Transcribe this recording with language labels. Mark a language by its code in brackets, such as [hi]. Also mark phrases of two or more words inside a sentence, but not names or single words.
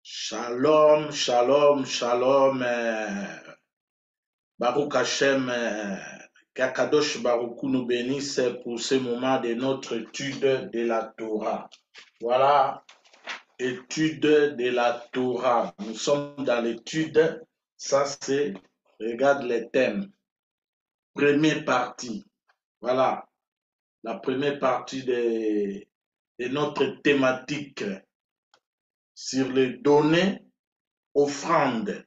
[he] Shalom, shalom, shalom. Baruch Hashem, [fr] qu'Akadosh Baruch Hu nous bénisse pour ce moment de notre étude de la Torah. Voilà, étude de la Torah. Nous sommes dans l'étude, ça c'est, regarde les thèmes. Première partie, voilà, la première partie de notre thématique sur les données offrandes.